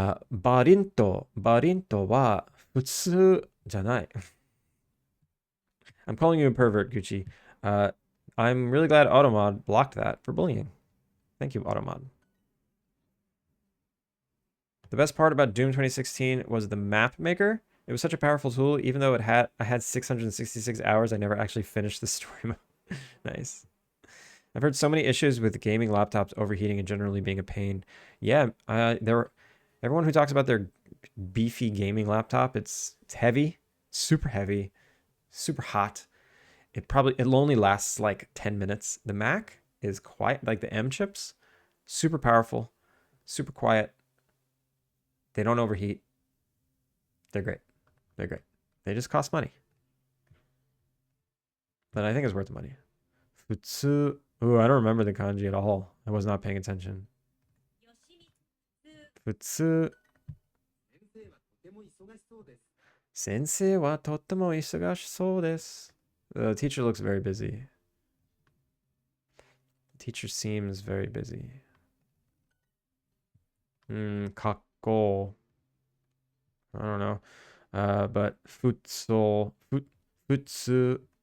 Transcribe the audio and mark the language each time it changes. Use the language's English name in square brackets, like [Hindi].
[Japanese] バリントは普通じゃない. [English] I'm calling you a pervert, Gucci. I'm really glad Automod blocked that for bullying. Thank you, Automod. The best part about Doom 2016 was the map maker. It was such a powerful tool, even though I had 666 hours, I never actually finished the story mode. Nice. I've heard so many issues with gaming laptops overheating and generally being a pain. Yeah, everyone who talks about their beefy gaming laptop, it's heavy, super heavy, super hot. It'll only lasts like 10 minutes. The Mac is quiet, like the M chips, super powerful, super quiet. They don't overheat. They're great. They're great. They just cost money. But I think it's worth the money. Futsu. Ooh, I don't remember the kanji at all. I was not paying attention. [Japanese] よしみ、 Futsu. 先生はとても忙しそうです。先生はとっても忙しそうです. [English] The teacher looks very busy. The teacher seems very busy. かっこ I don't know. But futsu, futsu.